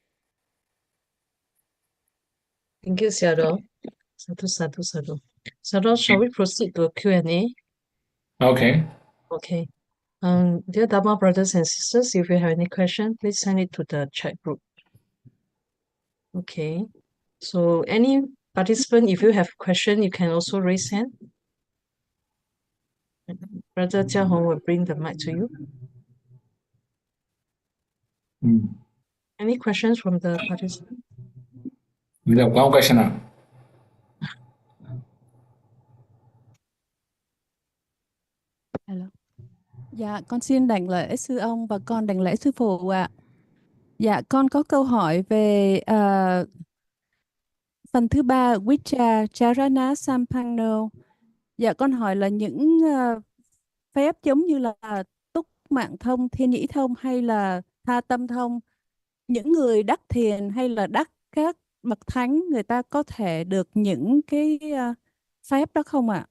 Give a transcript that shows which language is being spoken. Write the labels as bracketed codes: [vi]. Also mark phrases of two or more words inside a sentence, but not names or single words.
[en] Thank you, Sayadaw. [pi] Sadhu, sadhu, sadhu. [en] Sayadaw, shall we proceed to Q&A? Okay. Okay. Dear Dharma brothers and sisters, if you have any question, please send it to the chat group. Okay. So any participant, if you have question, you can also raise hand. Brother Jia Hong will bring the mic to you. Any questions from the participant? We have one question now. Hello. [vi] Dạ, con xin đảnh lễ sư ông và con đảnh lễ sư phụ ạ. Dạ, con có câu hỏi về phần thứ ba [pi] Vicca Charana Sampanno. [vi] Dạ, con hỏi là những phép giống như là túc mạng thông, thiên nhĩ thông hay là tha tâm thông, những người đắc thiền hay là đắc các bậc thánh, người ta có thể được những cái phép đó không ạ?